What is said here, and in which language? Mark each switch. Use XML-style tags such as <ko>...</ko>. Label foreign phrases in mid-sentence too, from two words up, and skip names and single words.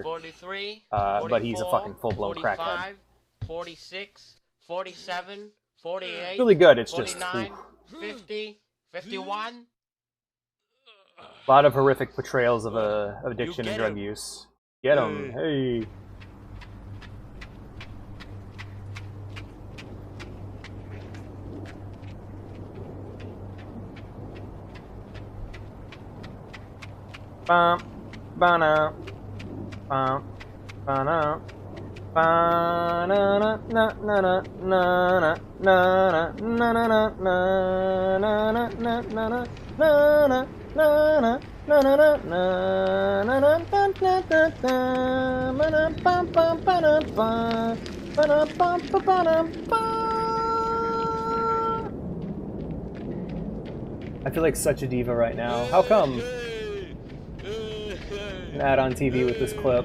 <en>43, but he's a fucking full-blown 45, crackhead. 46, 47, 48. Really good. It's 49, just 50, 51. a lot of horrific portrayals of addiction and drug use. Get him, hey. Bum, ba-na, bum, ba-na, ba-na, na, na, na, na, na, na, na, na, na, na, na, na, na, na, na, I feel like such a diva right now. How come? An ad on TV with this clip.</en>